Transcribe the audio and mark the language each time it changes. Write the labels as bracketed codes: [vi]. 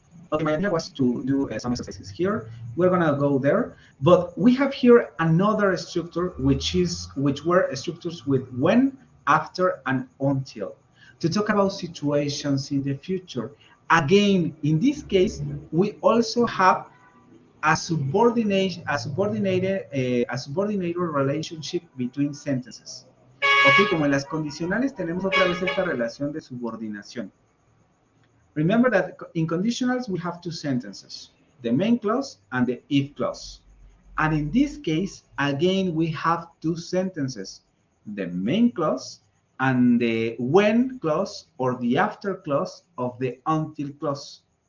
[en] Okay, my idea was to do some exercises here. We're gonna go there, but we have here another structure which were structures with when, after, and until. to talk about situations in the future. Again, in this case, we also have a subordinated relationship between sentences. [es] Ok, como en las condicionales tenemos otra vez esta relación de subordinación. [en] Remember that in conditionals we have two sentences, the main clause and the if clause. And in this case, again, we have two sentences, the main clause and the when clause or the after clause of the until clause.